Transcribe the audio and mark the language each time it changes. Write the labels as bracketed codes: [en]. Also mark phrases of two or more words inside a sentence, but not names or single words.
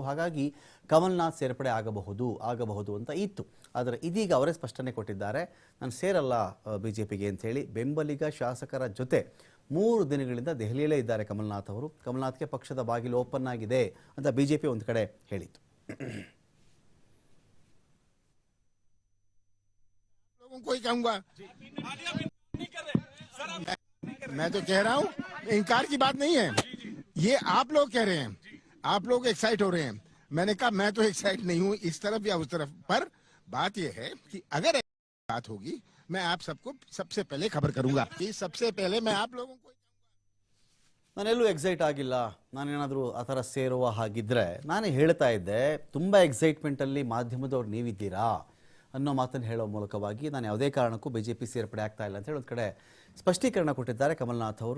[kn] ಹಾಗಾಗಿ ಕಮಲ್ನಾಥ್ ಸೇರ್ಪಡೆ ಆಗಬಹುದು ಅಂತ ಇತ್ತು. ಆದರೆ ಇದೀಗ ಅವರೇ ಸ್ಪಷ್ಟನೆ ಕೊಟ್ಟಿದ್ದಾರೆ, ನಾನು ಸೇರಲ್ಲ ಬಿ ಜೆ ಪಿಗೆ ಅಂಥೇಳಿ. ಬೆಂಬಲಿಗ ಶಾಸಕರ ಜೊತೆ 3 ದಿನಗಳಿಂದ ದೆಹಲಿಯಲ್ಲೇ ಇದ್ದಾರೆ ಕಮಲ್ನಾಥ್ ಅವರು. ಕಮಲ್ನಾಥ್ಗೆ ಪಕ್ಷದ ಬಾಗಿಲು ಓಪನ್ ಆಗಿದೆ ಅಂತ ಬಿ ಜೆ ಪಿ ಒಂದು ಕಡೆ ಹೇಳಿತ್ತು. [hi] मैं तो कह रहा हूँ, इनकार की बात नहीं है, ये आप लोग कह रहे हैं, आप लोग एक्साइट हो रहे हैं. मैंने कहा मैं तो एक्साइट नहीं हूँ इस तरफ या उस तरफ. पर बात ये है कि अगर बात होगी मैं आप सबको सबसे पहले खबर करूंगा कि सबसे पहले मैं आप लोगों को. [kn] ನಾನೆಲ್ಲೂ ಎಕ್ಸೈಟ್ ಆಗಿಲ್ಲ. ನಾನೇನಾದರೂ ಆ ಥರ ಸೇರುವ ಹಾಗಿದ್ದರೆ ನಾನೇ ಹೇಳ್ತಾ ಇದ್ದೆ. ತುಂಬ ಎಕ್ಸೈಟ್ಮೆಂಟಲ್ಲಿ ಮಾಧ್ಯಮದವ್ರು ನೀವಿದ್ದೀರಾ ಅನ್ನೋ ಮಾತನ್ನು ಹೇಳೋ ಮೂಲಕವಾಗಿ ನಾನು ಯಾವುದೇ ಕಾರಣಕ್ಕೂ ಬಿ ಜೆ ಪಿ ಸೇರ್ಪಡೆ ಆಗ್ತಾ ಇಲ್ಲ ಅಂತ ಹೇಳಿ ಒಂದು ಕಡೆ ಸ್ಪಷ್ಟೀಕರಣ ಕೊಟ್ಟಿದ್ದಾರೆ ಕಮಲ್ನಾಥ್ ಅವರು.